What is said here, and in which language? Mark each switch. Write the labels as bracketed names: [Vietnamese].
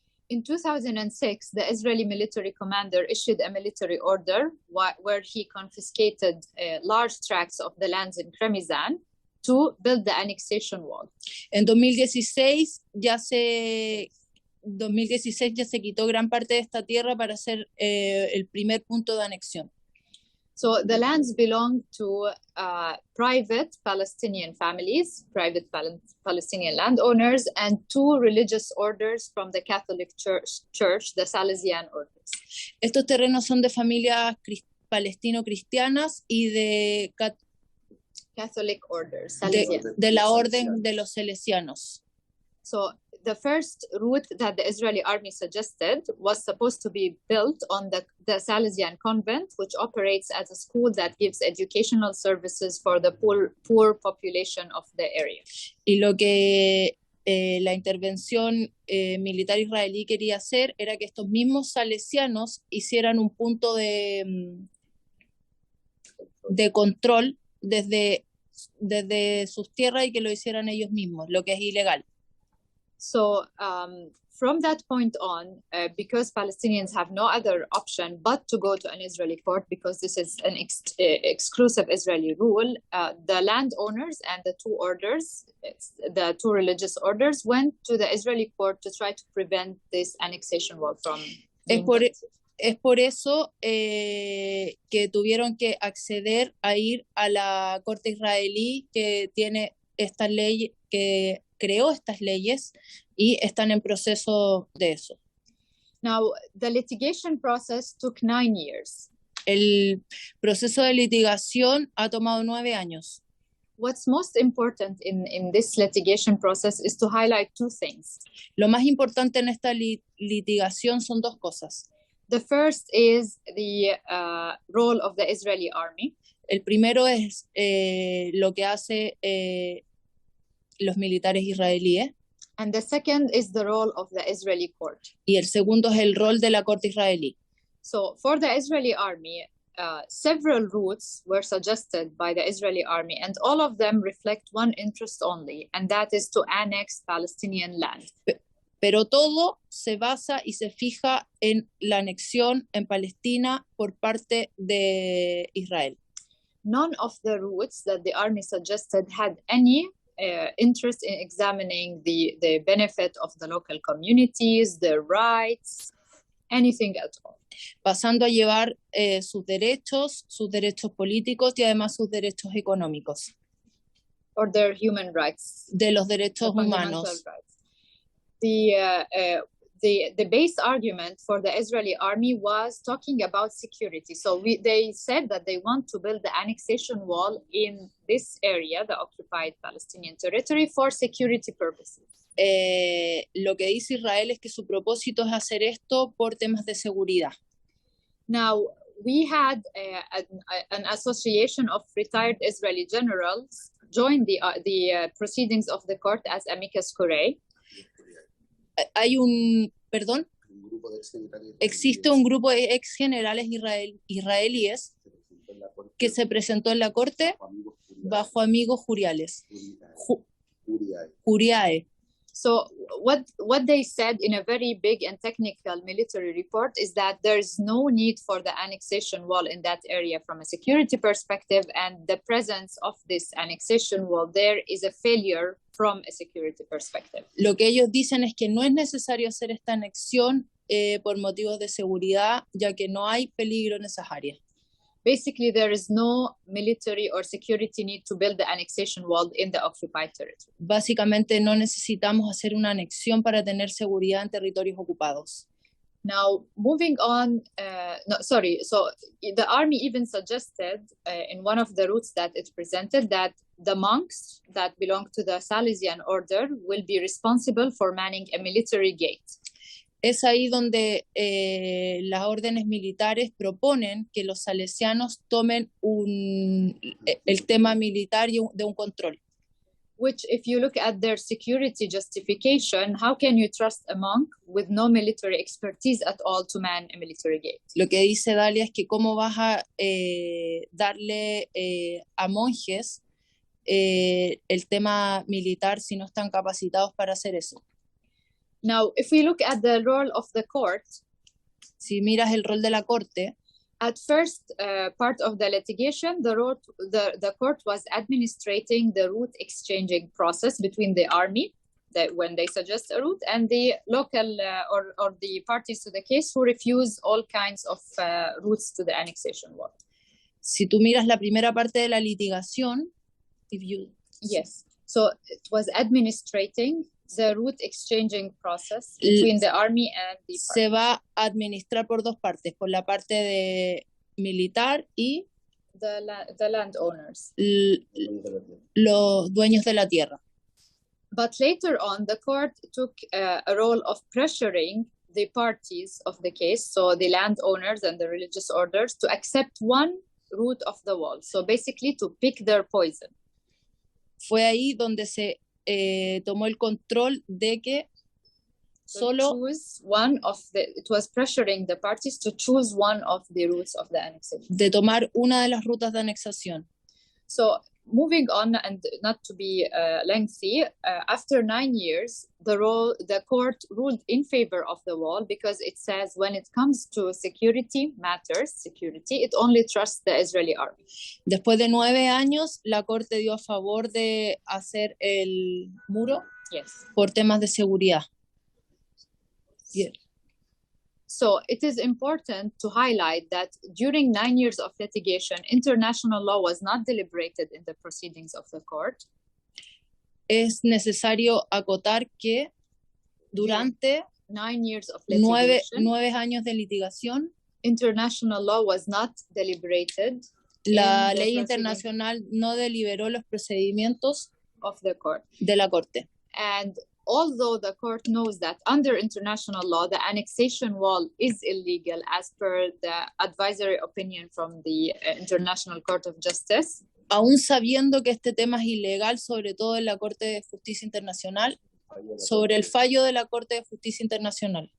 [English] In 2006, the Israeli military commander issued a military order where he confiscated large tracts of the lands in Kremizan to build the annexation wall. [Spanish] En 2016 ya se quitó gran parte de esta tierra para hacer el primer punto de anexión. [English] So the lands belong to private Palestinian families, private Palestinian landowners, and two religious orders from the Catholic Church, the Salesian orders. [Spanish] Estos terrenos son de familias palestino-cristianas y de [English] Catholic orders, [Spanish] de la orden de los salesianos. [English] So the first route that the Israeli army suggested was supposed to be built on the Salesian convent, which operates as a school that gives educational services for the poor population of the area. [Spanish] Y lo que la intervención militar israelí quería hacer era que estos mismos salesianos hicieran un punto de control desde sus tierras y que lo hicieran ellos mismos, lo que es ilegal. [English] So from that point on, because Palestinians have no other option but to go to an Israeli court, because this is an exclusive Israeli rule, the landowners and the two orders, the two religious orders, went to the Israeli court to try to prevent this annexation war from being built. [Spanish] Es por eso que tuvieron que acceder a ir a la corte israelí que tiene esta ley, que creó estas leyes y están en proceso de eso. [English] Now, the litigation process took 9 years. [Spanish] El proceso de litigación ha tomado 9 años. [English] What's most important in this litigation process is to highlight two things. [Spanish] Lo más importante en esta litigación son dos cosas. [English] The first is the role of the Israeli army. [Spanish] El primero es lo que hace los militares israelíes. [English] And the second is the role of the Israeli court. [Spanish] Y el segundo es el rol de la corte israelí. [English] So for the Israeli army, several routes were suggested by the Israeli army, and all of them reflect one interest only, and that is to annex Palestinian land. [Spanish] Pero todo se basa y se fija en la anexión en Palestina por parte de Israel. [English] None of the routes that the army suggested had any interest in examining the benefit of the local communities, their rights, anything at all. [Spanish] Pasando a llevar sus derechos políticos y además sus derechos económicos. [English] Or their human rights. [Spanish] De los derechos humanos. [English] Rights. the base argument for the Israeli army was talking about security. So they said that they want to build the annexation wall in this area, the occupied Palestinian territory, for security purposes. [Spanish] Lo que dice Israel es que su propósito es hacer esto por temas de seguridad. [English] Now, we had an association of retired Israeli generals join the proceedings of the court as amicus curiae. [Spanish] Existe un grupo de ex generales israelíes que se presentó en la corte bajo amigos juriales. [English] Curiae. So what they said in a very big and technical military report is that there's no need for the annexation wall in that area from a security perspective, and the presence of this annexation wall there is a failure from a security perspective. [Spanish] Lo que ellos dicen es que no es necesario hacer esta anexión por motivos de seguridad, ya que no hay peligro en esas áreas. [English] Basically, there is no military or security need to build the annexation wall in the occupied territory. [Spanish] Básicamente no necesitamos hacer una anexión para tener seguridad en territorios ocupados. [English] Now, moving on, so the army even suggested in one of the routes that it presented that the monks that belong to the Salesian order will be responsible for manning a military gate. [Spanish] Es ahí donde las órdenes militares proponen que los salesianos tomen el tema militar de un control. [English] Which, if you look at their security justification, how can you trust a monk with no military expertise at all to man a military gate? [Spanish] Lo que dice Dalia es que cómo vas a darle a monjes el tema militar si no están capacitados para hacer eso. [English] Now, if we look at the role of the court, [Spanish] si miras el rol de la corte, [English] at first part of the litigation, the court was administrating the route exchanging process between the army, when they suggest a route, and the local or the parties to the case who refuse all kinds of routes to the annexation wall. [Spanish] Si tú miras la primera parte de la litigación, [English] yes, so it was administrating the route exchanging process between the army and the party. [Spanish] Se va a administrar por dos partes, por la parte de militar y [English] the landowners, [Spanish] los dueños de la tierra. [English] But later on, the court took a role of pressuring the parties of the case, so the landowners and the religious orders, to accept one route of the wall. So basically to pick their poison. [Spanish] Fue ahí donde se tomó el control de que [English] it was pressuring the parties to choose one of the routes of the annexation. [Spanish] De tomar una de las rutas de anexación. [English] So moving on, and not to be lengthy, after 9 years, the court ruled in favor of the wall because it says when it comes to security matters, it only trusts the Israeli army. [Spanish] Después de 9 años, la corte dio a favor de hacer el muro por temas de seguridad. [English] Yeah. So it is important to highlight that during 9 years of litigation, international law was not deliberated in the proceedings of the court. [Spanish] Es necesario acotar que durante [English] 9 years of litigation, [Spanish] 9 años de litigación, [English] international law was not deliberated. [Spanish] La ley internacional no deliberó los procedimientos [English] of the court. [Spanish] De la corte. [English] And although the court knows that under international law, the annexation wall is illegal as per the advisory opinion from the International Court of Justice, [Spanish] aún sabiendo que este tema es ilegal, sobre todo en la Corte de Justicia Internacional, sobre el fallo de la Corte de Justicia Internacional,